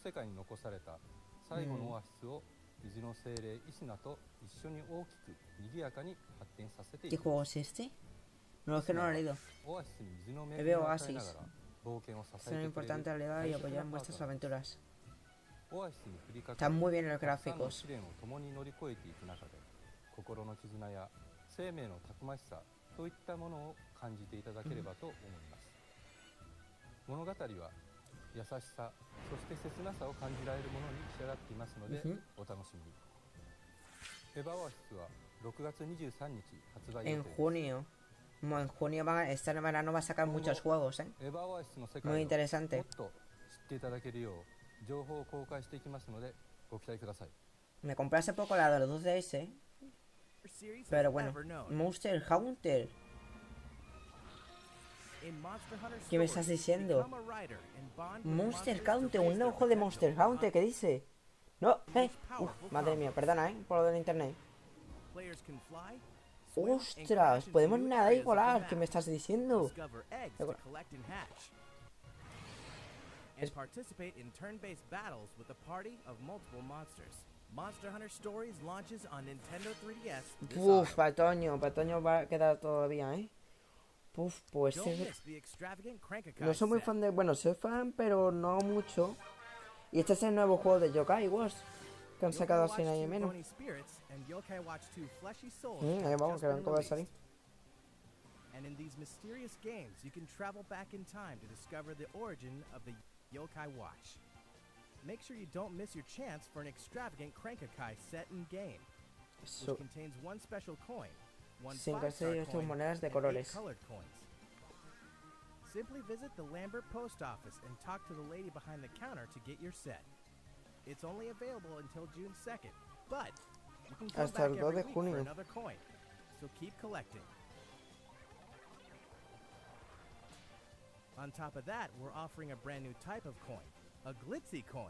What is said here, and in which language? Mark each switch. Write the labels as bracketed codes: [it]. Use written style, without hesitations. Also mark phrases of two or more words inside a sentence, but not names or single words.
[es] ¿Qué juego es este? No, es que no lo he leído. Veo Oasis. Son importantes aliados y apoyar vuestras aventuras. [ja] オアシスに降りかか [es] Están [ja] る [es] muy bien los [ja] たくさんの [es] gráficos. [ja] 試練を共に乗り越えていく中で、心の絆や生命のたくましさといったものを感じていただければと思います。物語は優しさ、そして切なさを感じられるものに仕上がっていますので、お楽しみに。エヴァオアシスは6月23日発売予 [es] En [ja] 定です。 [es] junio. Como en junio este verano va a sacar muchos juegos, ¿eh? [ja] エヴァオアシスの世 [es] Muy [ja] 界をもっ [es] interesante. [ja] と知っていただけるよう情報を公開していきますのでご期待ください。 [es] Me compré hace poco la de los 2DS. Pero bueno. Monster Hunter. ¿Qué me estás diciendo? Monster Hunter, un nuevo juego de Monster Hunter, ¿qué dice? No, madre mía, perdona, por lo del internet. Ostras, podemos nadar y volar, ¿qué me estás diciendo? [en] Participate in turn-based battles with a party of multiple monsters. Monster Hunter Stories launches on Nintendo 3DS. [es] Uf, Patoño va a quedar todavía, ¿eh? Uf, pues no soy muy fan de... Bueno, soy fan, pero no mucho. Y este es el nuevo juego de Yokai Wars que han sacado así nadie menos. Ahí vamos, que no va a salir. [en] And in these mysterious games, you can travel back in time to discover the origin of the Yokai Watch. Make sure you don't miss your chance for an extravagant Crank-a-Kai set in game, which contains one special coin, one 5-star coin, [es] monedas de [en] and 8 [es] colores. [en] colored coins. Simply visit the Lambert post office and talk to the lady behind the counter to get your set. It's only available until June 2nd, but you can come back every week for another coin, so keep collecting. On top of that, we're offering a brand new type of coin, a glitzy coin.